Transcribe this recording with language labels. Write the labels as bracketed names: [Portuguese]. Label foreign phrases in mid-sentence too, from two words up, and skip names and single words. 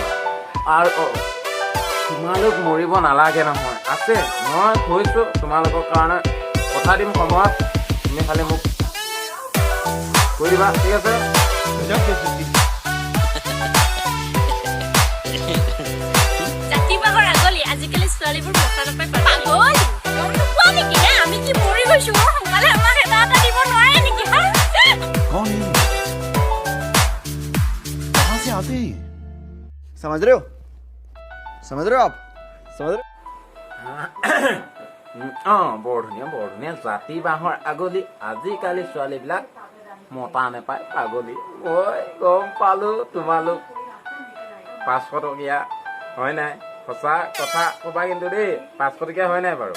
[Assamese] আৰু তোমালোক মৰিব নালাগে নহয়, আছে, মই কৈছোঁ তোমালোকৰ কাৰণে কথা দিম সময়ত, তুমি খালি মোক কৈ দিবা, ঠিক আছে? আজিকালি ছোৱালীবোৰ মতা নাপায় পাগল। গম নোপোৱা নেকি হে? আমি কি মৰি গৈছো? সোনকালে আমাক এটা দিব নোৱাৰে নেকি? [Hindi] कौन है? कहाँ से आते हैं? समझ रहे हो आप? समझ रहे? [Assamese] বৰ ধুনীয়া জাতি বাঁহৰ আগলি। আজিকালি ছোৱালীবিলাক মতা নাপায় পাগলী। মই গম পালো তোমালোক 500 টকীয়া হয় নাই? সঁচা কথা ক'বা কিন্তু দেই, 500 টকীয়া হয় নাই বাৰু?